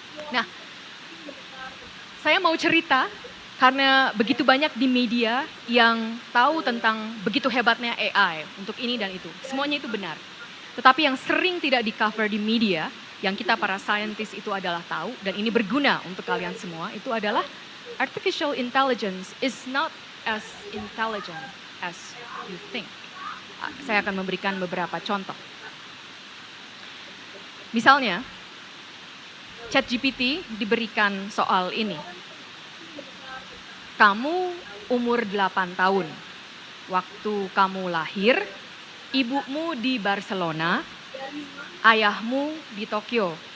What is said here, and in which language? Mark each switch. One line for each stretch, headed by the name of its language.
Indonesian: Nah, saya mau cerita karena begitu banyak di media yang tahu tentang begitu hebatnya AI untuk ini dan itu. Semuanya itu benar. Tetapi yang sering tidak di cover di media, yang kita para scientist itu adalah tahu, dan ini berguna untuk kalian semua, itu adalah
English: artificial intelligence is not as intelligent as you think.
Indonesian: Saya akan memberikan beberapa contoh. Misalnya, ChatGPT diberikan soal ini. Kamu umur 8 tahun. Waktu kamu lahir, ibumu di Barcelona, ayahmu di Tokyo.